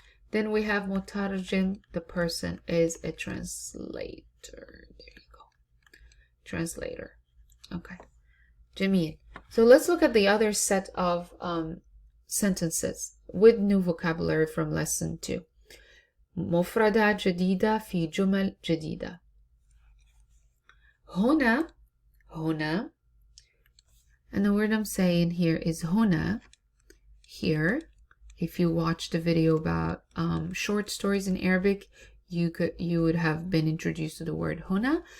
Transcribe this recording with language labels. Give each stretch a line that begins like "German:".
English: Then we have مترجم, the person is a translator. There you go. Translator. Okay. جميل. So let's look at the other set of sentences with new vocabulary from lesson 2.
Arabic: مفردات جديدة في جمل جديدة.
English: هنا, هنا, and the word I'm saying here is هنا, here. If you watched a video about short stories in Arabic, you would have been introduced to the word هنا.